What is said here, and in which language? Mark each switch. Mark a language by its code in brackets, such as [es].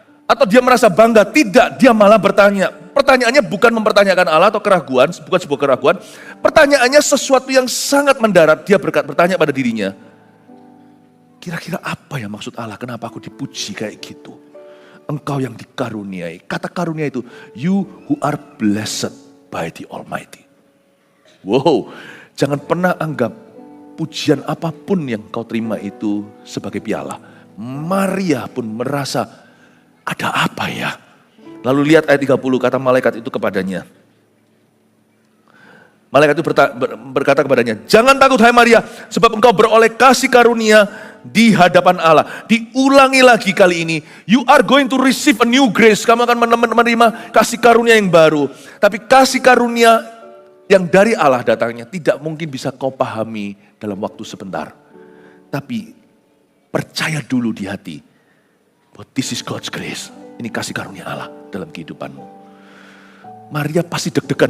[id] Atau dia merasa bangga, tidak, dia malah bertanya. Pertanyaannya bukan mempertanyakan Allah atau keraguan, bukan sebuah keraguan. Pertanyaannya sesuatu yang sangat mendarat, dia bertanya pada dirinya, kira-kira apa ya maksud Allah, kenapa aku dipuji kayak gitu? engkau yang dikaruniai. Kata karunia itu, [en] you who are blessed by the Almighty. [id] Wow, jangan pernah anggap pujian apapun yang kau terima itu sebagai piala. Maria pun merasa, ada apa ya? Lalu lihat ayat 30, kata malaikat itu kepadanya. Malaikat itu berkata kepadanya, jangan takut hai Maria, sebab engkau beroleh kasih karunia di hadapan Allah. Diulangi lagi kali ini, [en] you are going to receive a new grace. [id] Kamu akan menerima kasih karunia yang baru. Tapi kasih karunia yang dari Allah datangnya tidak mungkin bisa kau pahami dalam waktu sebentar. Tapi percaya dulu di hati, bahwa [en] this is God's grace. [id] Ini kasih karunia Allah dalam kehidupanmu. Maria pasti deg-degan.